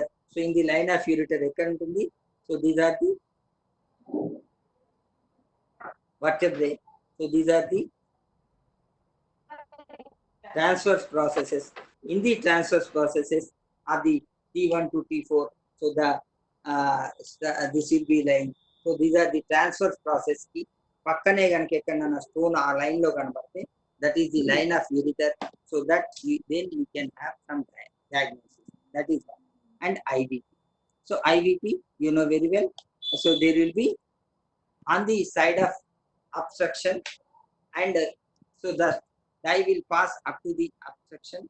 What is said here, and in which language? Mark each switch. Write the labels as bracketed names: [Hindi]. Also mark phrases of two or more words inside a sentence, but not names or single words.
[English] So in the line of ureter, so these are the vertebrae. So these are the transverse processes. In the transverse processes are the T1 to T4. So this will be line. So these are the transverse process [Telugu] కి పక్కనే గనకే ఎక్కడన్నా [English] stone [Telugu] ఆ లైన్ లో కనబడితే [English] that is the line of ureter, so that then we can have some diagnosis. That is one. And IVP. So IVP, you know very well. So there will be on the side of obstruction, and so the dye will pass up to the obstruction.